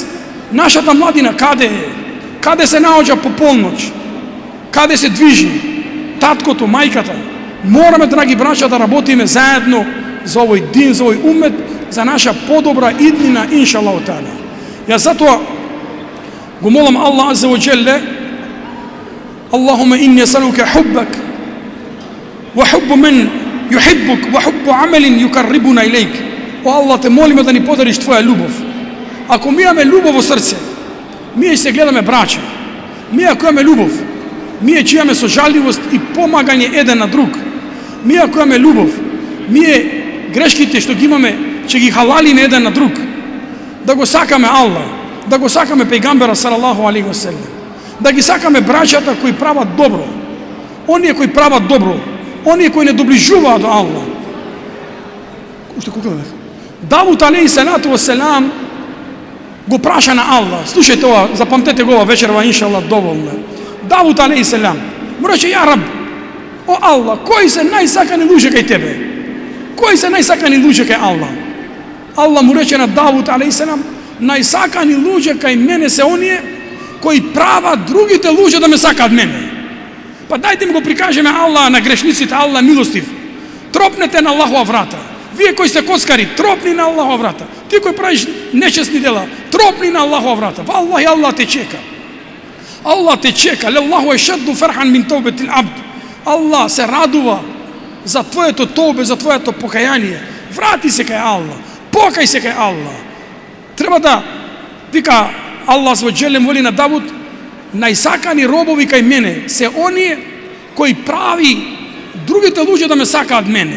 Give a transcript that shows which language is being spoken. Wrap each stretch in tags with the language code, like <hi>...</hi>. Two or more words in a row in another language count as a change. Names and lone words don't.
<mk>Нашата младина каде е? Каде се наоѓа по полноќ? Каде се движи? Таткото, мајката. Мораме, драги браќа, да работиме заедно за овој дин, за овој умет, за наша подобра иднина,</mk> <ar>إن شاء الله تعالى.</ar> <mk>Јас затоа го молам Аллах</mk> <ar>عز وجل، اللهم إني أسألك حبك وحب من يحبك وحب عمل يقربنا إليك.</ar> <mk>О Аллах, те молиме да ни подариш твоја љубов. Ако ми имаме љубов во срце, ние се гледаме браќа. Ние ако имаме љубов, ние ќе имаме сожаливост и помагање еден на друг. Ние ако имаме љубов, ние грешките што ги имаме ќе ги халалиме еден на друг. Да го сакаме Аллах, да го сакаме пејгамбера</mk> <ar>صلى الله عليه وسلم,</ar> <mk>да ги сакаме браќата кои прават добро, оние кои прават добро, оние кои не доближуваат до Аллах. Уште колку бев? Давуд</mk> <ar>عليه الصلاة والسلام</ar> <mk>го праша на Аллах. Слушајте ова, запамтете го ова вечерва, иншаллах, доволно. Давуд</mk> <ar>عليه السلام</ar> <mk>му рече:</mk> <ar>يا رب,</ar> <mk>о Аллах, кои се најсакани луѓе кај тебе? Кои се најсакани луѓе кај Аллах? Аллах му рече на Давуд</mk> <ar>عليه السلام:</ar> <mk>најсакани луѓе кај мене се оние кои прават другите луѓе да ме сакаат мене. Па дајте ми го прикажеме Аллах на грешниците. Аллах милостив. Тропнете на Аллахова врата. Вие кои сте коцкари, тропни на Аллахова врата. Ти кои правиш нечестни дела, тропни на Аллахова врата. Валлахи, Аллах те чека. Аллах те чека.</mk> <ar>لله أشد فرحا من توبة العبد.</ar> <mk>Аллах се радува за твоето тоубе, за твоето покаяние. Врати се кај Аллах. Покај се кај Аллах. Треба да вика Аллах во џелем воли на Давуд: најсакани робови кај мене се оние кои прави другите луѓе да ме сакаат мене.</mk>